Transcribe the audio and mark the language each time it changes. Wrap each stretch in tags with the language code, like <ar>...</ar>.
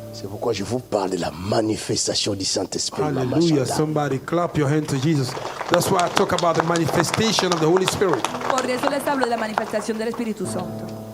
<fr>C'est pourquoi je vous parle de la manifestation du Saint-Esprit. Mama Hallelujah. Chanda.</fr> <en>Somebody clap your hand to Jesus. That's why I talk about the manifestation of the Holy Spirit.</en> <es>Por eso les hablo de la manifestación del Espíritu Santo.</es>